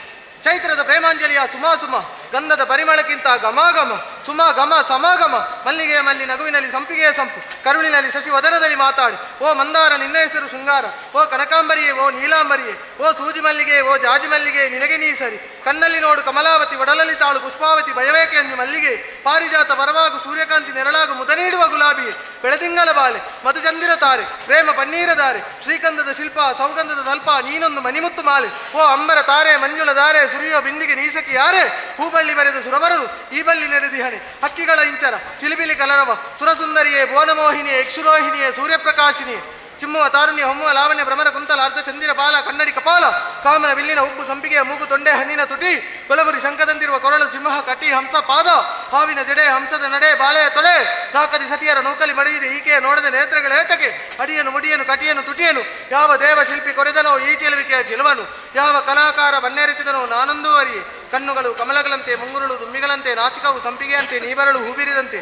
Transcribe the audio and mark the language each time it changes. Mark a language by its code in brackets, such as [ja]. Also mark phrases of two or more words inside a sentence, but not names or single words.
[kn] ಚೈತ್ರದ ಪ್ರೇಮಾಂಜಲಿಯ ಸುಮಾಸುಮ, ಗಂಧದ ಪರಿಮಳಕ್ಕಿಂತ ಘಮಾಘಮ, ಸುಮ ಘಮ ಸಮಾಗಮ, ಮಲ್ಲಿಗೆಯ ಮಲ್ಲಿ ನಗುವಿನಲ್ಲಿ ಸಂಪಿಗೆಯ ಸಂಪು, ಕರುಳಿನಲ್ಲಿ ಶಶಿ ವದನದಲ್ಲಿ ಮಾತಾಡಿ, ಓ ಮಂದಾರ ನಿನ್ನ ಹೆಸರು ಶೃಂಗಾರ, ಓ ಕನಕಾಂಬರಿಯೇ, ಓ ನೀಲಾಂಬರಿಯೇ, ಓ ಸೂಜಿ ಮಲ್ಲಿಗೆ, ಓ ಜಾಜಿ ಮಲ್ಲಿಗೆ ನಿನಗೆ ನೀ ಸರಿ, ಕಣ್ಣಲ್ಲಿ ನೋಡು ಕಮಲಾವತಿ, ಒಡಲಲ್ಲಿ ತಾಳು ಪುಷ್ಪಾವತಿ, ಭಯವೇಕೆ ಅಂಜು ಮಲ್ಲಿಗೆ, ಪಾರಿಜಾತ ವರವಾಗು ಸೂರ್ಯಕಾಂತಿ ನೆರಳಾಗು ಮುದ ನೀಡುವ ಗುಲಾಬಿಯೇ, ಬೆಳದಿಂಗಲ ಬಾಲೆ, ಮಧುಚಂದಿರ ತಾರೆ, ಪ್ರೇಮ ಪನ್ನೀರ ದಾರೆ, ಶ್ರೀಕಂಧದ ಶಿಲ್ಪ, ಸೌಗಂಧದ ತಲ್ಪ, ನೀನೊಂದು ಮಣಿಮುತ್ತು ಮಾಲೆ, ಓ ಅಂಬರ ತಾರೆ, ಮಂಜುಳ ದಾರೆ, ಸುರಿಯುವ ಬಿಂದಿಗೆ ನೀಸಕಿ ಯಾರೇ, ಹೂಬಳ್ಳಿ ಬರೆದ ಸುರವರನು ಈ ಬಳ್ಳಿ ನೆರೆದಿಹಣೆ, ಹಕ್ಕಿಗಳ ಇಂಚರ, ಚಿಲಿಬಿಲಿ ಕಲರವ, ಸುರಸುಂದರಿಯೇ, ಭುವನಮೋಹಿನಿಯೇ, ಇಕ್ಷುರೋಹಿಣಿಯೇ, ಸೂರ್ಯಪ್ರಕಾಶಿನಿಯೇ, ಚಿಮ್ಮುವ ತಾರುಣ್ಯ, ಹೊಮ್ಮುವ ಲಾವಣ್ಯ, ಭ್ರಮರ ಕುಂತಲ, ಅರ್ಧ ಚಂದಿರ ಪಾಲ, ಕನ್ನಡಿ ಕಪಾಲ, ಕಾಮನ ಬಿಲ್ಲಿನ ಉಬ್ಬು, ಸಂಪಿಗೆಯ ಮೂಗು, ತೊಂಡೆ ಹಣ್ಣಿನ ತುಟಿ, ಕೊಳಬುರಿ ಶಂಖದಂತಿರುವ ಕೊರಳು, ಸಿಂಹ ಕಟಿ, ಹಂಸ ಪಾದ, ಹಾವಿನ ಜಡೆ, ಹಂಸದ ನಡೆ, ಬಾಳೆಯ ತೊಡೆ, ನಾಲ್ಕದಿ ಸತಿಯರ ನೂಕಲಿ ಮಡಿಯಿದೆ ಈಕೆಯ ನೋಡದ ನೇತ್ರಗಳ ಏತಕ್ಕೆ, ಅಡಿಯನು ಮುಡಿಯನು ಕಟಿಯನು ತುಟಿಯನು, ಯಾವ ದೇವ ಶಿಲ್ಪಿ ಕೊರೆದನೋ ಈ ಚೆಲುವಿಕೆಯ ಚಿಲುವನು, ಯಾವ ಕಲಾಕಾರ ಬನ್ನೆರಚಿದನೋ ನಾನೊಂದೂ ಅರಿಯೆ, ಕಣ್ಣುಗಳು ಕಮಲಗಳಂತೆ, ಮುಂಗುರುಳು ದುಮ್ಮಿಗಳಂತೆ, ನಾಸಿಕವು ಸಂಪಿಗೆಯಂತೆ, ನೀಬರಳು ಹೂಬಿರಿದಂತೆ.